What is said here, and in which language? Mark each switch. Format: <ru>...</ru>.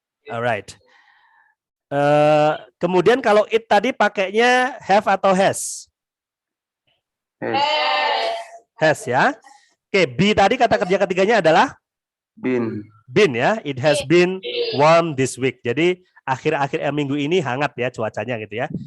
<en>Alright.</en> <id>Kemudian kalau it tadi pakainya have atau has? Has ya. Oke, be tadi kata kerja ketiganya adalah been ya.</id> <en>It has been warm this week.</en> <id>Jadi akhir-akhir minggu ini hangat ya cuacanya gitu ya.</id>